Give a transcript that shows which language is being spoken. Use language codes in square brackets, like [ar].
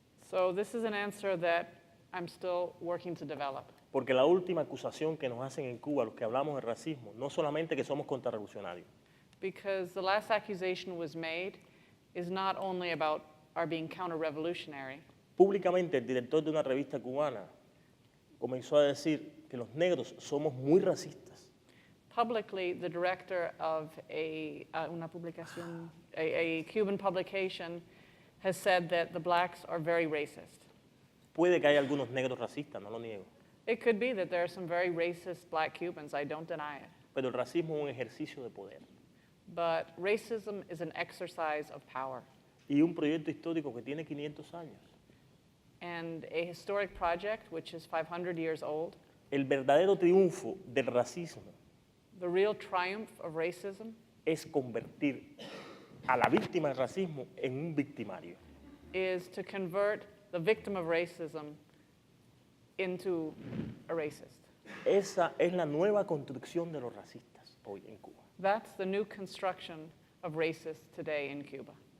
[en] So this is an answer that I'm still working to develop. [es] porque la última acusación que nos hacen en Cuba, los que hablamos de racismo, no solamente que somos contrarrevolucionarios, [en] Because the last accusation was made is not only about our being counter-revolutionary. [es] públicamente el director de una revista cubana comenzó a decir que los negros somos muy racistas. [en] Publicly, the director of [es] una publicación, [en] a Cuban publication has said that the blacks are very racist. [es] Puede que haya algunos negros racistas, no lo niego, [en] It could be that there are some very racist black Cubans, I don't deny it. [es] pero el racismo es un ejercicio de poder [en] But racism is an exercise of power. [es] y un proyecto histórico que tiene 500 años. [en] And a historic project, which is 500 years old, [es] El verdadero triunfo del racismo [en] the real triumph of racism [es] es convertir a la víctima del racismo en un victimario. [en] is to convert the victim of racism into a racist. [es] Esa es la nueva construcción de los racistas hoy en Cuba. [en] That's the new construction of racists today in Cuba.